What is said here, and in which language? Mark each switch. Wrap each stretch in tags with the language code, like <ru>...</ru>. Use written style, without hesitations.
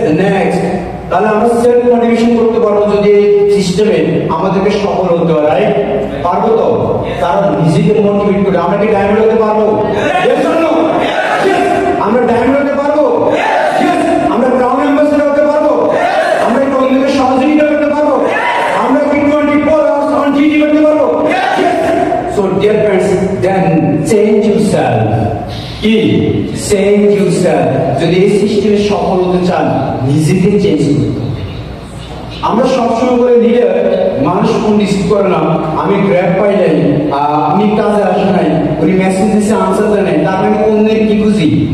<bn>Next, তাহলে আমরা self motivation করতে পারবো যদি এই সিস্টেমে আমাদেরকে সফল হতে হয়, রাইট? পারবো তো? কারণ নিজেকে মোটিভেট করে আমরা কি ডায়মন্ড হতে পারবো?</bn> <en>Yes or no? Yes.</en> <bn>আমরা ডায়মন্ড হতে পারবো? ইয়েস। আমরা ক্রাউন অ্যাম্বাসেডর হতে পারবো? আমরা কি অন্যকে সহযোগিতা করতে পারবো? আমরা কি</bn> <en>24 hours on duty</en> <bn>করতে পারবো?</bn> <en>So dear friends, then change yourself. কি? Change yourself.</en> <bn>যদি এই সিস্টেমে সফল হতে চান নিজেকে চেঞ্জ করতে হবে। আমরা সবসময় বলে দিলে মানুষ ফোন রিসিভ করে না, আমি গ্র্যাব পাই নাই, আমি কাজে আসি নাই, উনি মেসেজ দিচ্ছে আনসার দেয় নাই, তার মানে অন্যের কি খুঁজি?</bn>